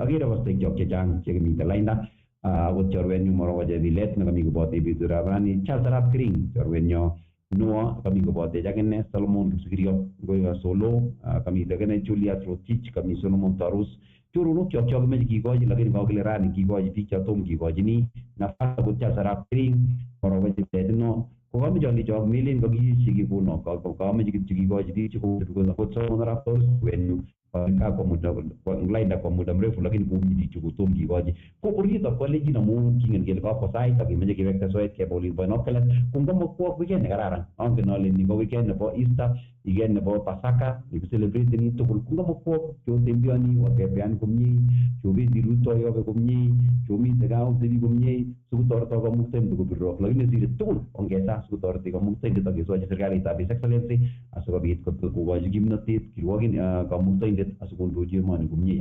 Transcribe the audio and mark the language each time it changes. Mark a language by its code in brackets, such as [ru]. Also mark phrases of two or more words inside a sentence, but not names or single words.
[kln] Akere kostekyok chechang chekimite lainda akot chorwenyu Morogo Chebilet nekami kobote betutab rani, Charles Arap Kering chorwenyo Noah kami kobotech akine, Solomon Kipsigiriot ngoi Solo kamite akine Julius Rotich kami Solomon Tarus. Choronokchok kimache kikochi lakini kakile rani kikochi biik chotom kikochini nafas akot Charles Arap Kering Morogo Chebilet no kokameche alechok melen kakiyesyi kikono kameche kityo kikochi biik chekotuko akot Solomon Arap Tarus wenyu lainda [sw] kwa muda mrefu lakini [kln] komi bichu kotom kikochi ko orito kwalejin amu kingen kele kakwo sait akimeche kiwekte soet keba olin bo Nokelet ko ngomakwo weekend nekararan angen ale ni ko weekend nebo Easter weekend nebo Pasaka nikicelebrate tugul ko ngomakwo chotembeani watebean komie chobendi rutoyobe komie chomite gaa otebi komie sikotoreto kamuktaindet kobirok lakini sire tugul ongesa sikotoreti kamuktaindet akesochi serikalitab [en] His Excellency [kln] asikobit kokochi kimnotet kirwokin kamuktaindet asikondochi emoni komie.